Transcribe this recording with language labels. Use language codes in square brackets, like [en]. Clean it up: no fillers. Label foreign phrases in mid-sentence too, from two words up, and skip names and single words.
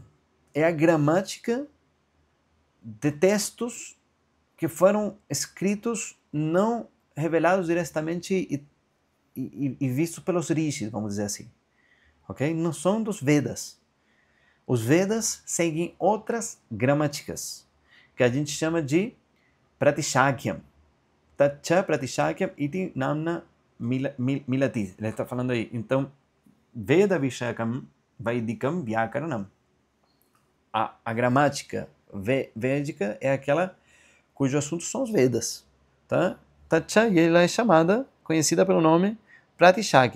[pt] É a gramática de textos que foram escritos não revelados diretamente e vistos pelos rishis, vamos dizer assim. Ok? Não são dos Vedas. Os Vedas seguem outras gramáticas, que a gente chama de Pratishakyam. [sa] Tacha Pratishakyam iti namna milati. [pt] Ele está falando aí. Então, [sa] Veda Vishakam Vaidikam Vyakaranam. [pt] A gramática védica é aquela cujo assunto são os Vedas. Tá? Tacha, e ela é conhecida pelo nome Pratishakyam.